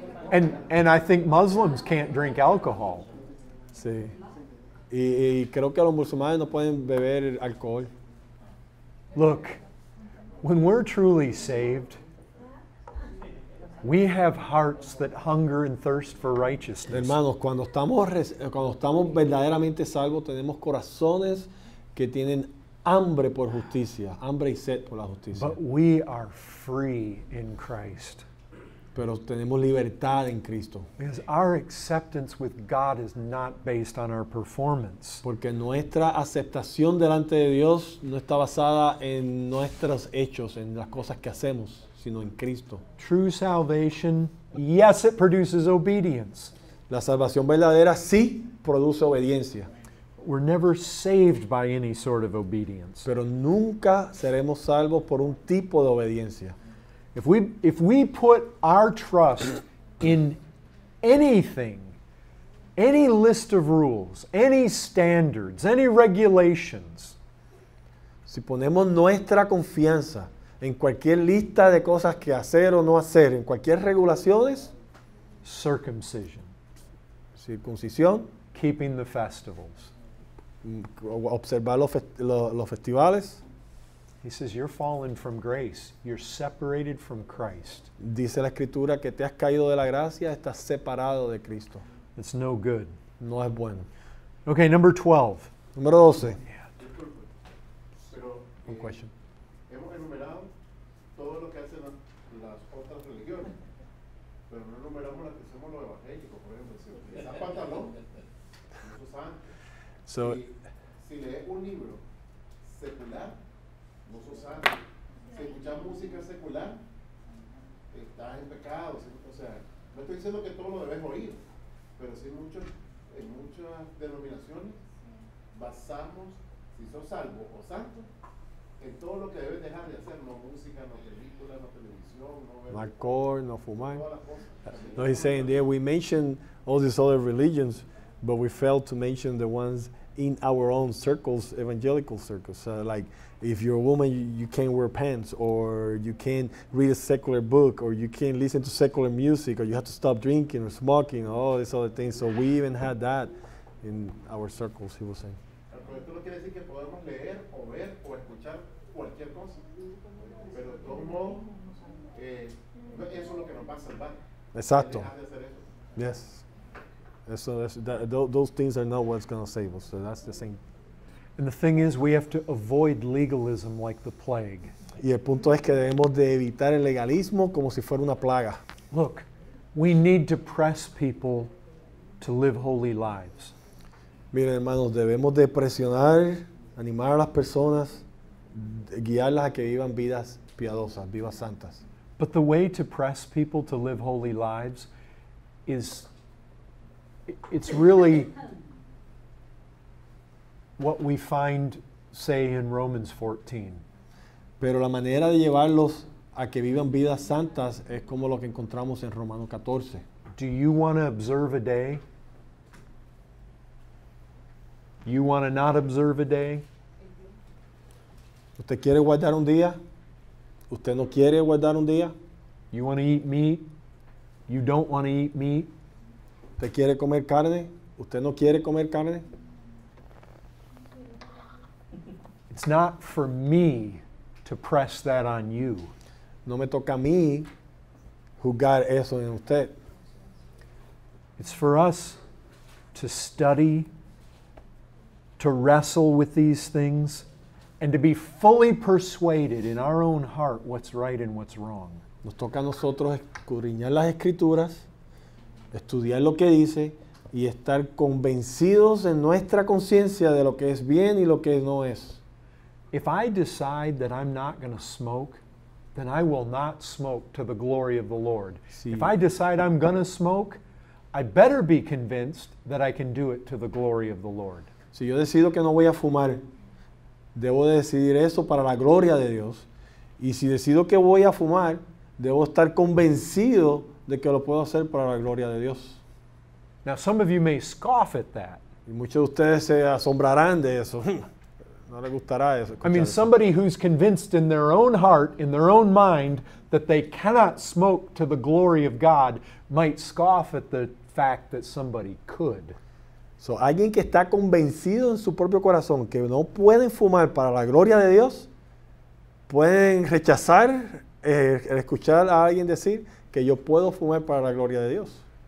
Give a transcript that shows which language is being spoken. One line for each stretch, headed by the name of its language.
English: and I think Muslims can't drink alcohol.
Spanish: Sí. Y creo que los musulmanes no pueden beber alcohol.
English: Look, when we're truly saved, we have hearts that hunger and thirst for righteousness.
Spanish: Hermanos, cuando estamos verdaderamente salvos, tenemos corazones que tienen hambre por justicia, hambre y sed por la justicia.
English: But we are free in Christ.
Spanish: Pero tenemos libertad en Cristo.
English: Because our acceptance with God is not based on our performance.
Spanish: Porque nuestra aceptación delante de Dios no está basada en nuestros hechos, en las cosas que hacemos, sino en Cristo.
English: True salvation, yes, it produces obedience.
Spanish: La salvación verdadera sí produce obediencia,
English: We're never saved by any sort of obedience.
Spanish: pero nunca seremos salvos por un tipo de obediencia.
English: If we put our trust in anything, any list of rules, any standards, any regulations,
Spanish: Si ponemos nuestra confianza en cualquier lista de cosas que hacer o no hacer, en cualquier regulaciones,
English: circumcision,
Spanish: circuncisión,
English: keeping the festivals,
Spanish: observar los festivales,
English: he says you're fallen from grace. You're separated from Christ.
Spanish: dice la Escritura que te has caído de la gracia, estás separado de Cristo.
English: It's no good.
Spanish: No es bueno.
English: Okay, number 12.
Spanish: Número 12. Disculpe, pero Un question. hemos enumerado todo lo que hacen las otras religiones, pero no enumeramos las que somos los evangélicos, por ejemplo. Si utilizas pantalón, no sos santo.
English: So,
Spanish: Si lees un libro secular, no sos santo. Si escuchas música secular, estás en pecado. O sea, no estoy diciendo que todo lo debes oír, pero sí en muchas denominaciones basamos si sos salvo o santo en todo lo que debes dejar de hacer, no música, no película, no televisión, no ver no alcohol, no fumar. todas las cosas.
English: No, he's saying there we mentioned all these other religions, but we failed to mention the ones in our own circles, evangelical circles. Like if you're a woman, you can't wear pants, or you can't read a secular book, or you can't listen to secular music, or you have to stop drinking or smoking, all these other things. So we even had that in our circles, he was saying.
Spanish: Pero esto no quiere decir que podemos leer o ver o escuchar cualquier cosa, pero de todos modos, eso es lo que nos va a salvar. Exacto. Dejar de hacer eso.
English: Yes. Those things are not what's going to save us. So that's the same. And the thing is, we have to avoid legalism like the plague.
Spanish: Y el punto es que debemos de evitar el legalismo como si fuera una plaga.
English: Look, we need to press people to live holy lives.
Spanish: Miren, hermanos, debemos de presionar, animar a las personas, guiarlas a que vivan vidas piadosas, vidas santas.
English: But the way to press people to live holy lives is, it's really what we find, say, in Romans 14.
Spanish: Pero la manera de llevarlos a que vivan vidas santas es como lo que encontramos en Romanos 14.
English: Do you want to observe a day? You want to not observe a day?
Spanish: ¿Usted quiere guardar un día? ¿Usted no quiere guardar un día?
English: You want to eat meat? You don't want to eat meat?
Spanish: ¿Usted quiere comer carne? ¿Usted no quiere comer carne?
English: It's not for me to press that on you.
Spanish: No me toca a mí juzgar eso en usted.
English: It's for us to study, to wrestle with these things, and to be fully persuaded in our own heart what's right and what's wrong.
Spanish: Nos toca a nosotros escudriñar las Escrituras, estudiar lo que dice y estar convencidos en nuestra conciencia de lo que es bien y lo que no es.
English: If I decide that I'm not going to smoke, then I will not smoke to the glory of the Lord.
Spanish: Sí.
English: If I decide I'm going to smoke, I better be convinced that I can do it to the glory of the Lord.
Spanish: Si yo decido que no voy a fumar, debo de decidir eso para la gloria de Dios. Y si decido que voy a fumar, debo estar convencido de que lo puedo hacer para la gloria de Dios.
English: Now, some of you may scoff at that.
Spanish: Y muchos de ustedes se asombrarán de eso. No les gustará eso.
English: I mean,
Spanish: escuchar eso.
English: somebody who's convinced in their own heart, in their own mind, that they cannot smoke to the glory of God might scoff at the fact that somebody could.
Spanish: So, alguien que está convencido en su propio corazón que no pueden fumar para la gloria de Dios, pueden rechazar el escuchar a alguien decir que yo puedo fumar para la gloria de Dios.